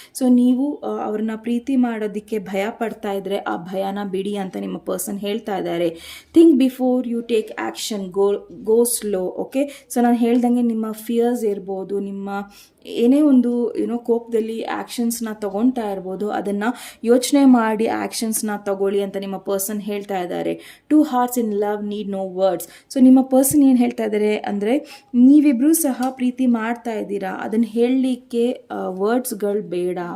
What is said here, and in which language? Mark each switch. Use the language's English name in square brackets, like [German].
[Kannada] So ನೀವು ಅವ್ರನ್ನ ಪ್ರೀತಿ ಮಾಡೋದಕ್ಕೆ ಭಯ ಪಡ್ತಾ ಇದ್ರೆ ಆ ಭಯನ ಬಿಡಿ ಅಂತ ನಿಮ್ಮ ಪರ್ಸನ್ ಹೇಳ್ತಾ ಇದ್ದಾರೆ. [English] Think before you take action, go slow. [Kannada] Okay, so ನಾನು ಹೇಳ್ದಂಗೆ ನಿಮ್ಮ ಫಿಯರ್ಸ್ ಇರ್ಬೋದು, ನಿಮ್ಮ ಏನೇ ಒಂದು ಕೋಪದಲ್ಲಿ ಆ್ಯಕ್ಷನ್ಸ್ನ ತಗೊಳ್ತಾ ಇರ್ಬೋದು, ಅದನ್ನು ಯೋಚನೆ ಮಾಡಿ ಆ್ಯಕ್ಷನ್ಸ್ನ ತಗೊಳ್ಳಿ ಅಂತ ನಿಮ್ಮ ಪರ್ಸನ್ ಹೇಳ್ತಾ ಇದ್ದಾರೆ. [English] 2 hearts in love need no words. [Kannada] So ನಿಮ್ಮ ಪರ್ಸನ್ ಏನು ಹೇಳ್ತಾ ಇದ್ದಾರೆ ಅಂದರೆ, ನೀವಿಬ್ಬರೂ ಸಹ ಪ್ರೀತಿ ಮಾಡ್ತಾ ಇದ್ದೀರಾ, ಅದನ್ನು ಹೇಳಲಿಕ್ಕೆ ವರ್ಡ್ಸ್ಗಳು ಬೇಡ.